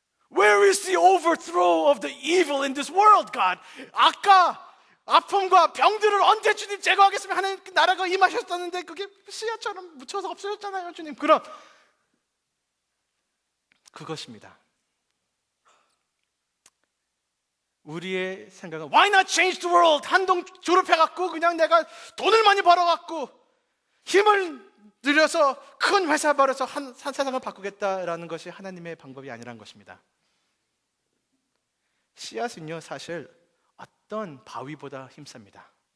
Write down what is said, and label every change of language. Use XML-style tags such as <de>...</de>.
<en>Where is the overthrow of the evil in this world, God?</en> <ko>아까 아픔과 병들을 언제 주님 제거하겠으면 하는 나라가 임하셨었는데 그게 씨앗처럼 묻혀서 없어졌잖아요, 주님. 그럼 그것입니다. 우리의 생각은</ko> <en>Why not change the world?</en> <ko>한동 졸업해갖고 그냥 내가 돈을 많이 벌어갖고 힘을 들여서 큰 회사 벌여서 한 세상을 바꾸겠다라는 것이 하나님의 방법이 아니라는 것입니다. 씨앗은요, 사실 어떤 바위보다 힘셉니다.</ko>